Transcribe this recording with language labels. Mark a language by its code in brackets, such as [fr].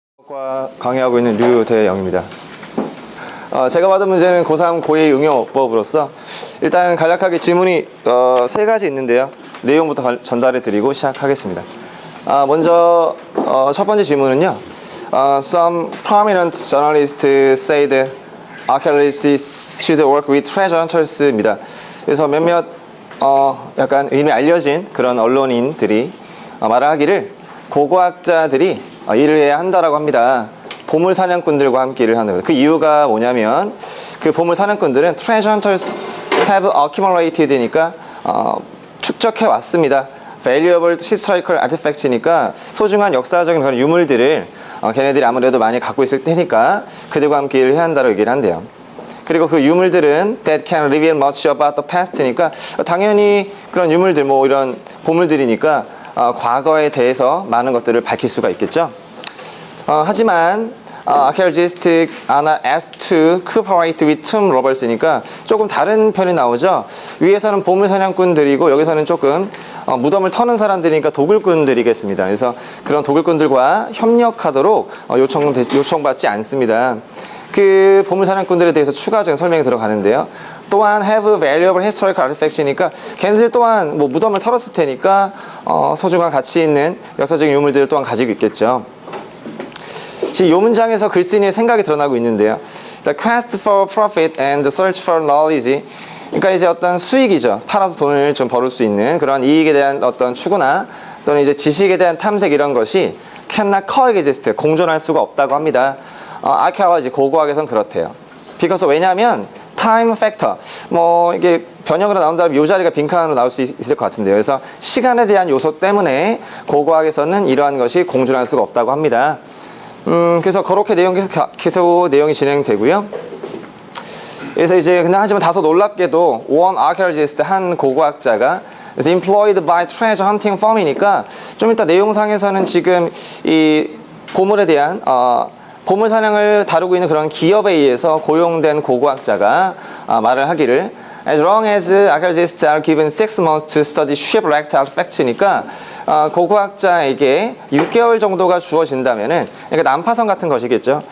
[ko] 과 강의하고 있는 류대영입니다. 제가 받은 문제는 고3 고2 응용어법으로서 일단 간략하게 질문이 세 가지 있는데요. 내용부터 전달해 드리고 시작하겠습니다. 먼저 첫 번째 질문은요. [en] Some prominent journalists said archaeologists should work with treasure hunters입니다. [ko] 그래서 몇몇 약간 이미 알려진 그런 언론인들이 말을 하기를 고고학자들이 일을 해야 한다라고 합니다. 보물 사냥꾼들과 함께 일을 한다고. 그 이유가 뭐냐면 그 보물 사냥꾼들은 [en] treasure hunters have accumulated [ko] 니까 축적해 왔습니다. [en] valuable historical artifacts [ko] 니까 소중한 역사적인 그런 유물들을 걔네들이 아무래도 많이 갖고 있을 테니까 그들과 함께 일을 해야 한다고 얘기를 한대요. 그리고 그 유물들은 [en] that can reveal much about the past [ko] 니까 당연히 그런 유물들 뭐 이런 보물들이니까 과거에 대해서 많은 것들을 밝힐 수가 있겠죠. 하지만 [en] archaeologists are not asked to cooperate with tomb robbers [ko] 니까 조금 다른 편이 나오죠. 위에서는 보물 사냥꾼들이고 여기서는 조금 무덤을 터는 사람들이니까 도굴꾼들이겠습니다. 그래서 그런 도굴꾼들과 협력하도록 요청받지 않습니다. 그 보물 사냥꾼들에 대해서 추가적인 설명이 들어가는데요. 또한 [en] have valuable historical artifacts [ko] 니까 걔네들 또한 뭐 무덤을 털었을 테니까 소중한 가치 있는 역사적인 유물들을 또한 가지고 있겠죠. 지금 이 문장에서 글쓴이의 생각이 드러나고 있는데요. [en] The quest for profit and the search for knowledge. [ko] 그러니까 이제 어떤 수익이죠. 팔아서 돈을 좀 벌을 수 있는 그런 이익에 대한 어떤 추구나 또는 이제 지식에 대한 탐색 이런 것이 [en] cannot coexist. [ko] 공존할 수가 없다고 합니다. archaeology 고고학에선 그렇대요. because 왜냐하면 time factor. 뭐 이게 변형으로 나온다면 요 자리가 빈칸으로 나올 수 있을 것 같은데요. 그래서 시간에 대한 요소 때문에 고고학에서는 이러한 것이 공존할 수가 없다고 합니다. 그래서 그렇게 계속 내용이 진행되고요. 그래서 이제 근데 하지만 다소 놀랍게도 [en] one archaeologist [ko] 한 고고학자가 그래서 [en] employed by treasure hunting firm [ko] 이니까 좀 이따 내용상에서는 지금 이 보물에 대한 보물 사냥을 다루고 있는 그런 기업에 의해서 고용된 고고학자가 말을 하기를 [en] As long as archaeologists are given 6 months to study shipwrecked artifacts [ko] 니까 고고학자에게 6개월 정도가 주어진다면은 그러니까 난파선 같은 것이겠죠.